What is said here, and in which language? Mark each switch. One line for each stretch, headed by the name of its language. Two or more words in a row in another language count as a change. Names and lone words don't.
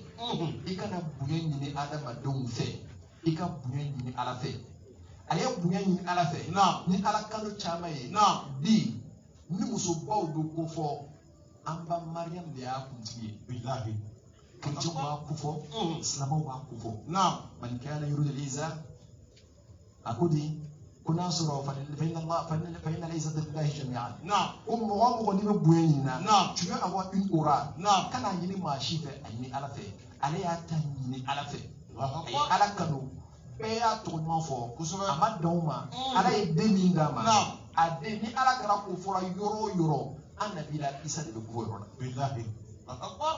Bambara: I kana bonya ɲini adamadenw fɛ. I ka bonya ɲini Ala fɛ. A ye bonya ɲini Ala fɛ. Naam. Ni Ala kanu caman ye. Naam. Bi ni musobaw bɛ ko fɔ Anba Mariam de y'a kuntigi ye. Billahi. Chrétiens b'a ko fɔ. Silamɛw b'a ko fɔ. Naam.
Arabic: من كان يريد العزة
Bambara: a ko di ko n'a sɔrɔ
Arabic: فإن العزة لله جميعا.
Bambara: Naam. Ko mɔgɔ o mɔgɔ n'i bɛ bonya ɲini na. Naam.
French: Tu veux avoir une aura.
Bambara: Naam. Kana ɲini maa si fɛ a ɲini Ala fɛ. Ale y'a ta ɲini Ala fɛ. Allahu A ye Akbar. Ala kanu. Bɛɛ y'a tɔgɔ ɲuman fɔ. Kosɛbɛ. A ma dan o ma. Ala ye den min d'a ma. Naam. A den ni Ala kɛra k'o fɔra yɔrɔ o yɔrɔ an nabila Isa de bɛ bɔ o yɔrɔ la.
Arabic: بالله. الله أكبر.